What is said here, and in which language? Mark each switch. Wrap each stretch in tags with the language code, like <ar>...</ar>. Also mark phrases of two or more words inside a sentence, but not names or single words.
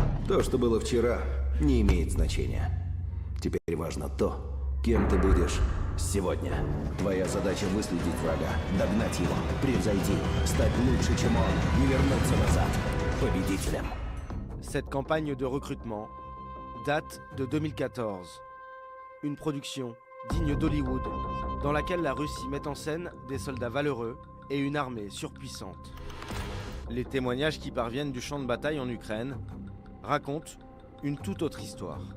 <ru>То, что было вчера, не имеет значения. Теперь важно то, кем ты будешь сегодня. Твоя задача выследить врага, догнать его, превзойти, стать лучше, чем он, не вернуться назад, победителем.</ru> <fr>Cette campagne de recrutement date de 2014. Une production digne d'Hollywood, dans laquelle la Russie met en scène des soldats valeureux et une armée surpuissante. Les témoignages qui parviennent du champ de bataille en Ukraine racontent une toute autre histoire.</fr>